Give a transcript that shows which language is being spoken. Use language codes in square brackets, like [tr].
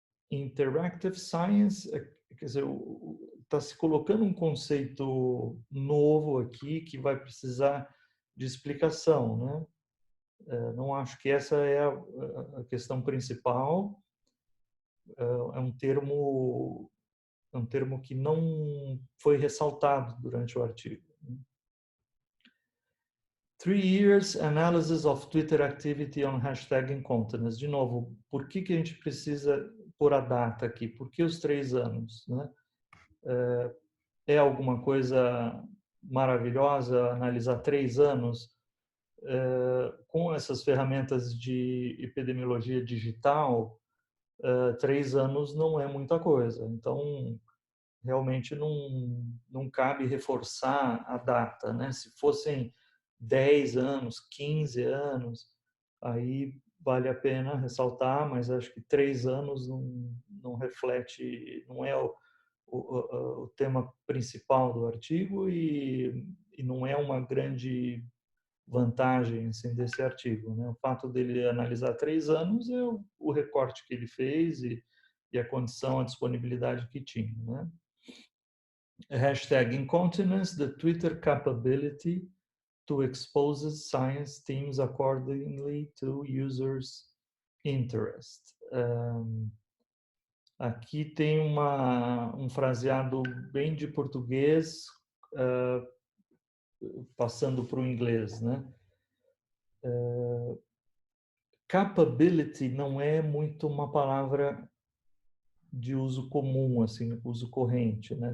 [pt] Interactive science, quer dizer, está se colocando um conceito novo aqui que vai precisar de explicação, né? Não acho que essa é a questão principal. É um termo que não foi ressaltado durante o artigo. [en] 3 years analysis of Twitter activity on hashtag incontinence. [pt] De novo, por que a gente precisa pôr a data aqui? Por que os 3 anos, né? É alguma coisa maravilhosa analisar 3 anos com essas ferramentas de epidemiologia digital? 3 anos não é muita coisa. Então, realmente não cabe reforçar a data, né? Se fossem 10 anos, 15 anos, aí vale a pena ressaltar, mas acho que 3 anos não reflete, não é o tema principal do artigo e não é uma grande vantagem assim, desse artigo, né? O fato dele analisar 3 anos é o recorte que ele fez e a condição, a disponibilidade que tinha, né? [en] Hashtag incontinence, the Twitter capability to expose science teams accordingly to users' interest. [pt] Aqui tem um fraseado bem de português, passando para o inglês, né? Capability não é muito uma palavra de uso comum, assim, uso corrente, né?